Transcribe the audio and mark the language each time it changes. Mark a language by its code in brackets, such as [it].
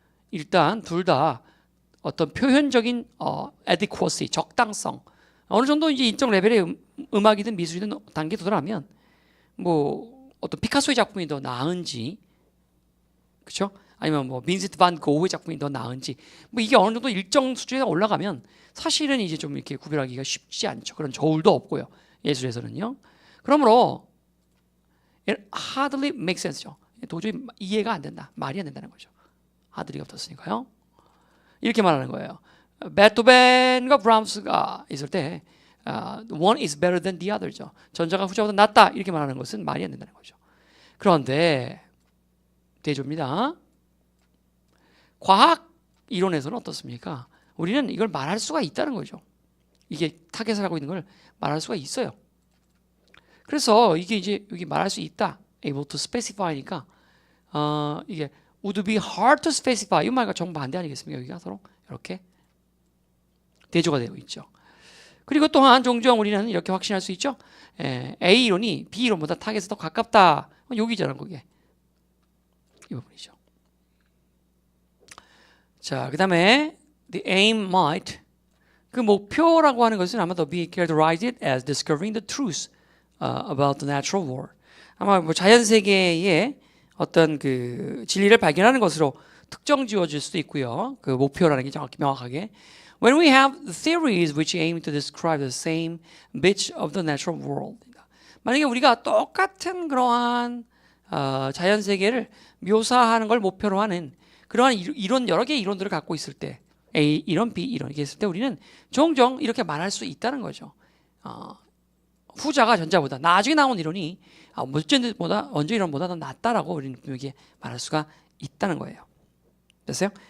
[ko] 일단 둘 다 어떤 표현적인 adequacy, 적당성, 어느 정도 이제 인적 레벨의 음악이든 미술이든 단계에 도달하면 뭐 어떤 피카소의 작품이 더 나은지, 그렇죠? 아니면 뭐 빈센트 반 고흐의 작품이 더 나은지, 뭐 이게 어느 정도 일정 수준에 올라가면 사실은 이제 좀 이렇게 구별하기가 쉽지 않죠. 그런 저울도 없고요. 예술에서는요. 그러므로 [en] it hardly makes sense [ko] 죠. 도저히 이해가 안 된다. 말이 안 된다는 거죠. hardly가 없었으니까요. 이렇게 말하는 거예요. 베토벤과 브람스가 있을 때 [en] one is better than the other죠. [ko] 전자가 후자보다 낫다 이렇게 말하는 것은 말이 안 된다는 거죠. 그런데 대조입니다. 과학 이론에서는 어떻습니까? 우리는 이걸 말할 수가 있다는 거죠. 이게 타겟을 하고 있는 걸 말할 수가 있어요. 그래서 이게 이제 여기 말할 수 있다. able to specify니까 이게 [en] would be hard to specify [ko] 이 말과 정반대 아니겠습니까? 여기가 서로 이렇게 대조가 되어 있죠. 그리고 또한 종종 우리는 이렇게 확신할 수 있죠. A 이론이 B 이론보다 타겟에 더 가깝다. 여기잖아, 그게. 이 부분이죠. 자, 그 다음에 [en] the aim might [ko] 그 목표라고 하는 것은 아마 더 [en] be characterized as discovering the truth about the natural world. [ko] 아마 뭐 자연 세계의 어떤 그 진리를 발견하는 것으로 특정 지어질 수도 있고요. 그 목표라는 게 정확히 명확하게. [en] When we have theories which aim to describe the same bit of the natural world. [ko] 만약에 우리가 똑같은 그러한 자연 세계를 묘사하는 걸 목표로 하는 그러한 이론 여러 개의 이론들을 갖고 있을 때 A 이론, B 이론 이렇게 있을 때 우리는 종종 이렇게 말할 수 있다는 거죠. 후자가 전자보다 나중에 나온 이론이 먼저 이론보다 더 낫다라고 우리는 분명히 말할 수가 있다는 거예요. 됐어요?